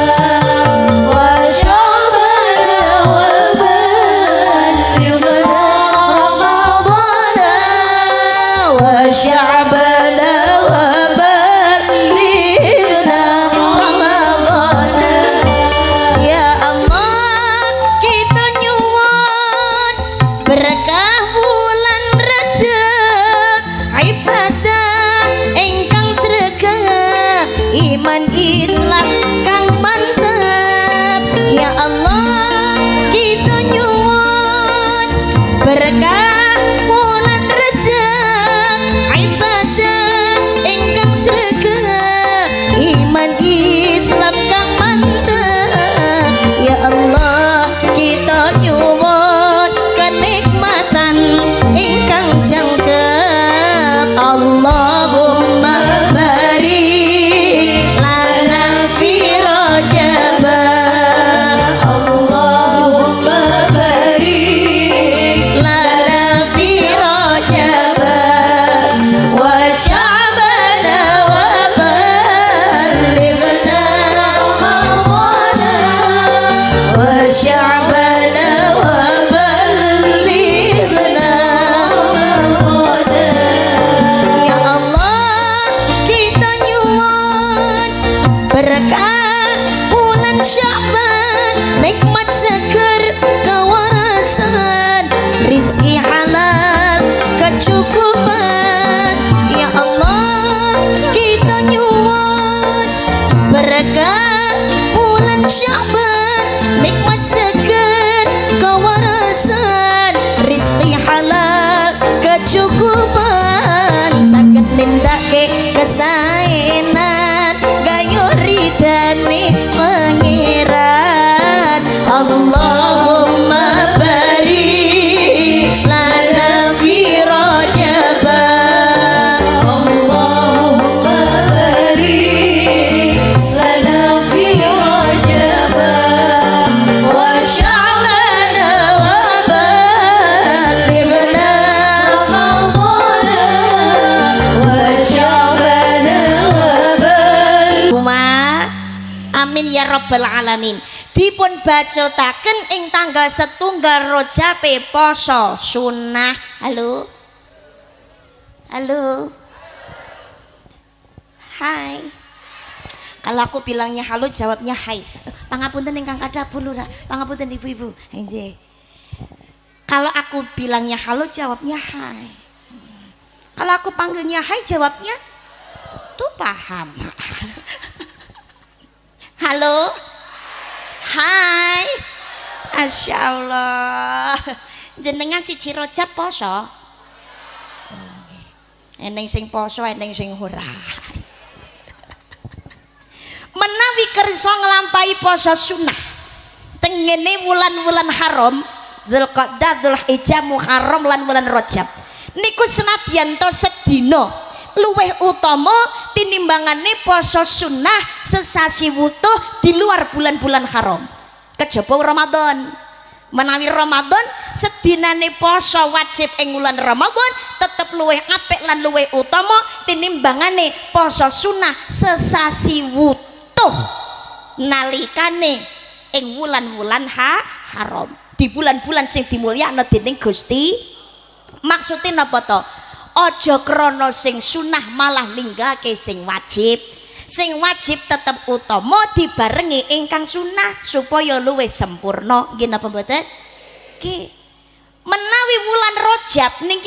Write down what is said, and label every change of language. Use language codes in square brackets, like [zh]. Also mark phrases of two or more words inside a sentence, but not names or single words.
[ar] وشعبنا وبلغنا رمضان وشعبنا وبلغنا رمضان يا Allah [jv] kita nyuwun berkah bulan Rajab ibadah ingkang sregep iman Islam kang mantep ya Allah kita nyuwun berkah bulan Rajab ibadah ingkang sregep iman Islam kang mantep ya Allah kita nyuwun kenikmatan ingkang jangkep [ar] Allahumma barik lana fi Rajab [jv] Allahumma barik lana fi Rajab wa sya'bana wa balighna Ramadan wa sya'bana wa [ar] balighna Ramadan ya Allah [jv] kita nyuwun berkah bulan Sya'ban nikmat seger kewarasan rizki halal kecukupan ya Allah kita nyuwun berkah bulan Sya'ban nikmat seger kewarasan rizki halal kecukupan saged nindake kesaenan gayo ridane pangeran [ar] Allahumma barik lana fi Rajab [jv] Allahumma barik lana fi Rajab wa sya'bana wa balighna Ramadan wa sya'bana wa balighna amin ya rabbal alamin dipun bacotaken ing tanggal setunggal Rajab poso sunnah halo [id] halo hai kalau aku bilangnya halo jawabnya hai [jv] pangapunten ingkang kadhapur lurah pangapunten ibu-ibu nggih [id] kalau aku bilangnya halo jawabnya hai kalau aku panggilnya hai jawabnya tuh paham [jv] halo hai [ar] Masya Allah [jv] jenengan siji Rajab poso eneng sing poso eneng sing ora menawi kersa nglampahi poso sunnah tengene wulan-wulan haram Dzulqa'dah Dzulhijjah Muharram lan wulan Rajab niku senadyan to sedina luweh utama tinimbangane poso sunnah sesasi wutuh [id] di luar bulan-bulan haram [jv] kejaba Ramadan menawi Ramadan sedinane poso wajib ing wulan Ramadan tetep luweh apik lan luweh utama tinimbangane poso sunnah sesasi wutuh nalikane ing wulan-wulan haram [id] di bulan-bulan [jv] sing dimulyakno dening Gusti maksudnya napa to aja krana sing sunah malah ninggake sing wajib tetep utama dibarengi ingkang sunah supaya luwih sempurna nggih napa mboten nggih menawi wulan Rajab niki